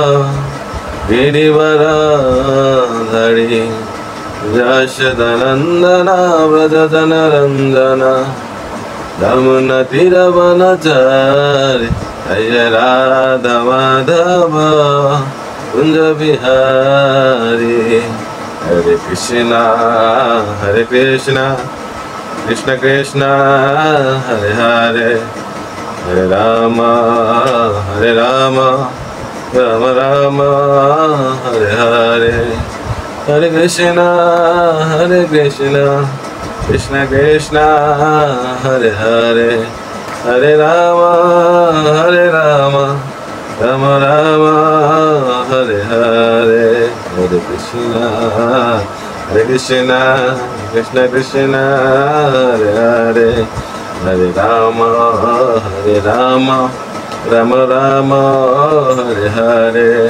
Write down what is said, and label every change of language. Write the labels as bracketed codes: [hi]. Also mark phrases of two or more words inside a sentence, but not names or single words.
[sa] গিরিবরাধারী যশোদানন্দনা ব্রজজনরঞ্জনা যমুনা তীরবনচারী জয় রাধা মাধব কুঞ্জ বিহারী হরে কৃষ্ণ কৃষ্ণ কৃষ্ণ হরে হরে হরে রাম রাম রাম হরে হরে হরে কৃষ্ণ কৃষ্ণ কৃষ্ণ হরে হরে হরে রাম রাম রাম হরে হরে হরে কৃষ্ণ কৃষ্ণ কৃষ্ণ হরে হরে হরে রাম রাম রাম হরে হরে